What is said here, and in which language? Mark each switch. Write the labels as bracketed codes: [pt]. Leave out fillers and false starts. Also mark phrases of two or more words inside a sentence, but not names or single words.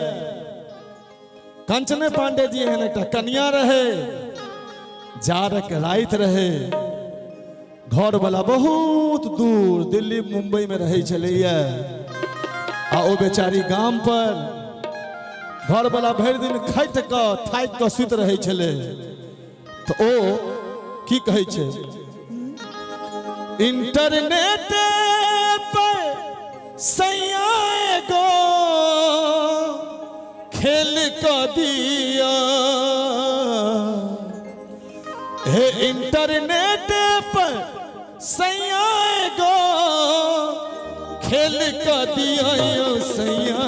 [mai] कंचने पांडे जी एहन एकटा कन्या रहे, जाड़क राति रहे, घर वाला बहुत दूर दिल्ली मुंबई में रहे छलैया। आ ओ बेचारी गाम पर घर वाला भरि दिन खटि कऽ थाकि कऽ सुति रहे छले। तो ओ की कहै छै, इंटरनेट पर सैया गो खेल क दिया, हे इंटरनेट पर सैया गो खेल क दिया यो सैया।